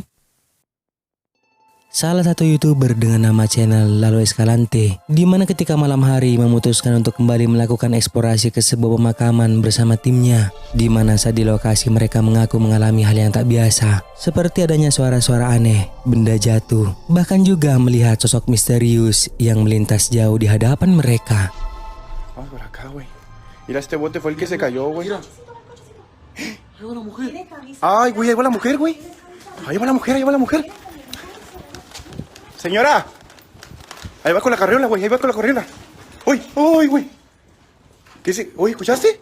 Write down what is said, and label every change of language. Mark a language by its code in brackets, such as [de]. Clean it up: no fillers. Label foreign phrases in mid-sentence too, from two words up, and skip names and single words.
[id] Salah satu YouTuber dengan nama channel Lalo Escalante, di mana ketika malam hari memutuskan untuk kembali melakukan eksplorasi ke sebuah pemakaman bersama timnya, di mana saat di lokasi mereka mengaku mengalami hal yang tak biasa, seperti adanya suara-suara aneh, benda jatuh, bahkan juga melihat sosok misterius yang melintas jauh di hadapan mereka. [es] Vamos por acá, güey. Mira, este bote fue el que se cayó, güey. Hay una mujer. Ay, güey, ahí va la mujer, güey. Ahí va la mujer, ahí va la mujer. Señora. Ahí va con la carriola, güey, ahí va con la carriola. Uy, uy, güey. ¿Qué se? Uy, ¿escuchaste?